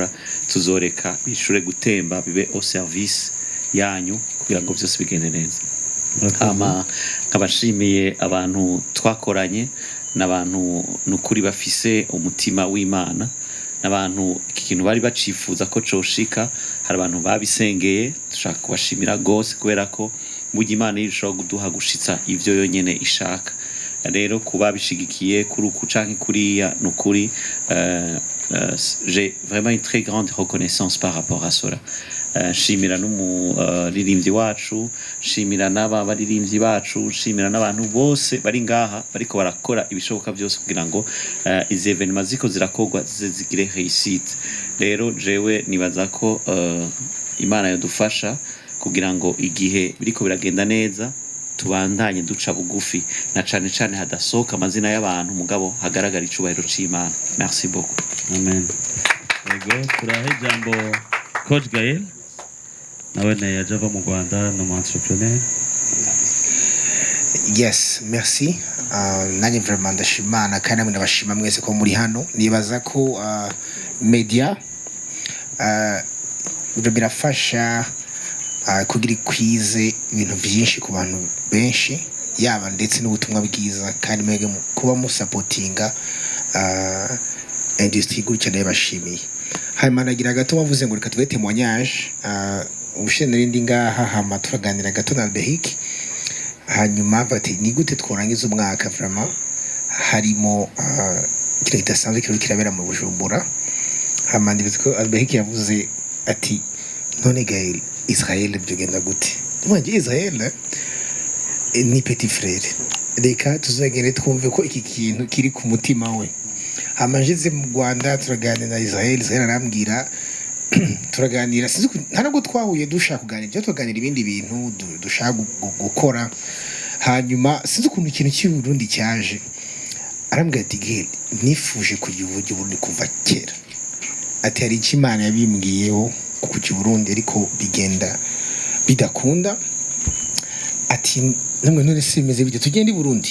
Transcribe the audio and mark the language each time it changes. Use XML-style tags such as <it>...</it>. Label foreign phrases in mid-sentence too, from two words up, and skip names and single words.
<rn>tuzoreka bishobore gutemba bibe</rn> <fr>au service</fr> <rn>yanyu kugira ngo byose bigende neza nkabashimiye abantu twakoranye n'abantu nukuri bafise umutima w'Imana abantu iki kintu bari bacifuza ko coshika, hari abantu babisengeye, dushaka kubashimira gose kubera ko burya Imana irushaho kuduha gushitsa ivyo yonyene ishaka. Rero kuba bishigikiye kuri uku canke kuriya nukuri,</rn> <fr>j'ai vraiment une très grande reconnaissance par rapport à cela.</fr> <rn>Shimira n'umuririmbyi wacu, shimira n'aba baririmbyi bacu, shimira n'abantu bose bari ngaha bariko barakora ibishoboka byose kugira ngo izi evenement ziko zirakorwa zigire réussite. Rero jewe nibaza ko Imana yadufasha kugira ngo igihe biriko biragenda neza tubandanye duca bugufi, na cane cane hadasohoka amazina y'abantu mugabo hagaragara icubahiro c'Imana.</rn> <fr>Merci beaucoup.</fr> <rn>Amen. Yego turahe jambo Coach Gael nawe yaje ava mu Rwanda no entrepreneur.</rn> <fr>Yes, merci.</fr> <rw>Nanjye vraiment ndashimana kandi namwe ndabashima mwese ko muri hano. Nibaza ko media birafasha kugira ikwize ibintu byinshi ku bantu benshi, yaba ndetse n'ubutumwa bwiza, kandi mwege kuba musapotinga industry gutya ndabashimiye. Hanyuma nagira gato wavuze ngo reka tuve témoignage, ubushize narindi ngaha hama turaganira gato na Alberic, hanyuma bati ni gute tworangiza umwaka vraiment harimo ikintu kidasanzwe kiri kirabera mu Bujumbura. Hama ndibuze ko Alberic yavuze ati none Gael, Israel byogenda gute? Mwanje Israel ni</rw> <fr>petit frère,</fr> <rw>reka tuzagere twumve ko iki kintu kiri ku mutima we. Amajize mu Rwanda turaganira na Israel arambwira turaganira, sinzi ntabwo twahuye dushaka kuganira, byo tuganira ibindi bintu dushaka gukora. Hanyuma sinzi ukuntu ikintu cy'i Burundi cyaje, arambwira ati Gael, nifuje kujya Burundi kuva kera, ati hari icyo Imana yabimbwiyeho kujya Burundi ariko bigenda bidakunda, ati namwe none simeze bite tugende Burundi.</rw>